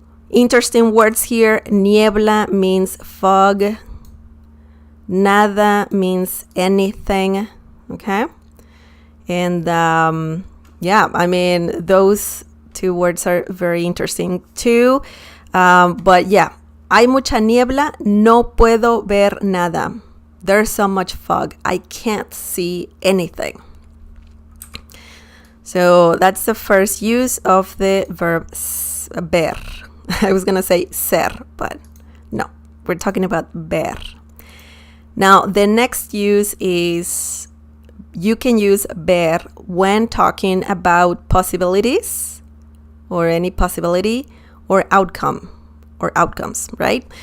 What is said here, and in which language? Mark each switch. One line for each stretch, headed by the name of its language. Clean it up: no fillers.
English: Interesting words here. Niebla means fog. Nada means anything, okay? And yeah, I mean, those two words are very interesting too. But yeah,
Spanish: hay mucha niebla, no puedo ver nada.
English: There's so much fog, I can't see anything. So that's the first use of the verb ver. I was going to say ser, but no, we're talking about ver. Now, the next use is you can use ver when talking about possibilities or any possibility or outcome or outcomes, right?